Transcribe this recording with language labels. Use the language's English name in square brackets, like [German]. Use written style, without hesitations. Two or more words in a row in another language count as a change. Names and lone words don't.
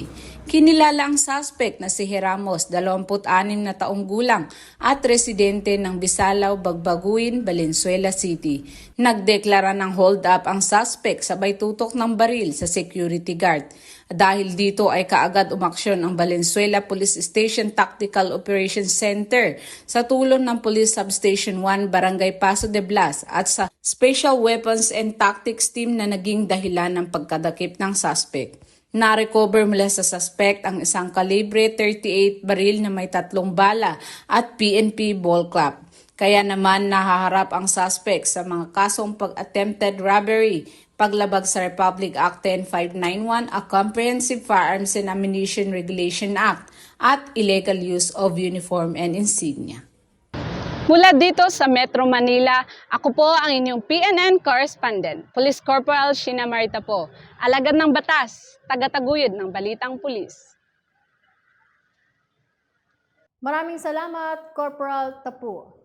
[Filipino] Kinilala ang suspect na si Heramos, 26 na taong gulang at residente ng Bisalaw, Bagbaguin, Valenzuela City. Nagdeklara ng hold up ang suspect sabay tutok ng baril sa security guard. Dahil dito ay kaagad umaksyon ang Valenzuela Police Station Tactical Operations Center sa tulong ng Police Substation 1 Barangay Paso de Blas at sa Special Weapons and Tactics Team na naging dahilan ng pagkadakip ng suspect. Na-recover mula sa suspect ang isang kalibre 38 baril na may 3 bala at PNP [English] ball cap. [Filipino] Kaya naman nahaharap ang suspect sa mga kasong pag- [English] attempted robbery, [Filipino] paglabag sa Republic Act 10591, a Comprehensive Firearms and Ammunition Regulation Act, at [English] illegal use of uniform and insignia. [Filipino] Mula dito sa Metro Manila, ako po ang inyong PNN correspondent, Police Corporal Sheena Marita po, alagad ng batas, tagataguyod ng balitang pulis. Maraming salamat, Corporal Tapu.